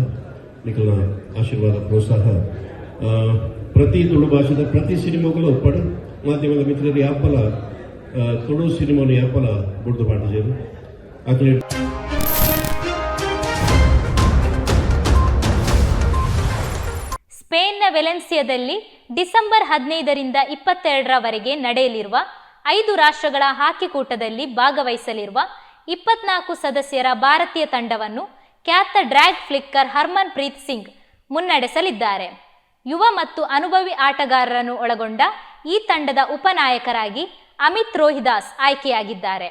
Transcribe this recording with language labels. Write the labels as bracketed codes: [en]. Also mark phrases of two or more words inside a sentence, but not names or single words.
[tcy] ನಿಖಲ್ನ ಆಶೀರ್ವಾದ ಪ್ರೋತ್ಸಾಹ ಪ್ರತಿ ತುಳು ಭಾಷೆದ ಪ್ರತಿ ಸಿನಿಮಾಗಳು ಒಪ್ಪಡು ಮಾಧ್ಯಮದ ಮಿತ್ರರು ಯಾಪಲ ತುಳು ಸಿನಿಮಾನು ಯಾಪಲ ಬುಡ್ದು ಪಾಟಿಜರು ಅಕ್ಲೆ. [kn] ಸ್ಪೇನ್ನ ವೆಲೆನ್ಸಿಯಾದಲ್ಲಿ ಡಿಸೆಂಬರ್ 15ರಿಂದ 22ರವರೆಗೆ ನಡೆಯಲಿರುವ 5 ರಾಷ್ಟ್ರಗಳ ಹಾಕಿ ಕೂಟದಲ್ಲಿ ಭಾಗವಹಿಸಲಿರುವ 24 ಸದಸ್ಯರ ಭಾರತೀಯ ತಂಡವನ್ನು ಖ್ಯಾತ ಡ್ರ್ಯಾಗ್ ಫ್ಲಿಕ್ಕರ್ ಹರ್ಮನ್ ಪ್ರೀತ್ ಸಿಂಗ್ ಮುನ್ನಡೆಸಲಿದ್ದಾರೆ. ಯುವ ಮತ್ತು ಅನುಭವಿ ಆಟಗಾರರನ್ನು ಒಳಗೊಂಡ ಈ ತಂಡದ ಉಪನಾಯಕರಾಗಿ ಅಮಿತ್ ರೋಹಿದಾಸ್ ಆಯ್ಕೆಯಾಗಿದ್ದಾರೆ.